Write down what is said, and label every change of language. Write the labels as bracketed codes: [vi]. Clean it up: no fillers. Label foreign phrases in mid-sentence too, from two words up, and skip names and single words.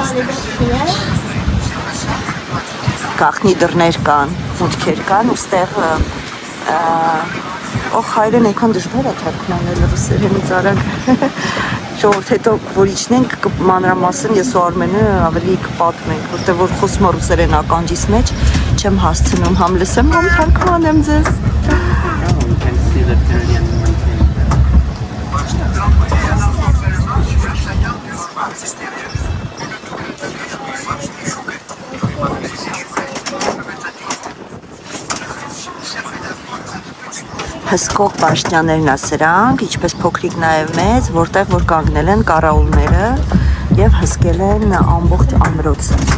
[hy] Գաղտնի դռներ կան, մուտքեր կան ու ստեղ հայրեն այնքան դժվար է թարգմանել ռուսերենից արանք։ Ժողովուրդ հետո որ իջնենք մանրամասն ես ու Արմենը ավելի կպատմենք, որտեղ որ խոսում է ռուսերեն ականջիս մեջ, չեմ հասցնում համ լսեմ, համ թարգմանեմ ձեզ։ [en] We can see the Tyrolean mountain. [hy] Հսկող բաշտյաներն է սրանք, ինչպես փոքրիկ նաև մեծ, որտեղ որ կանգնել են կարաուլները եւ հսկել են ամբողջ ամրոցը։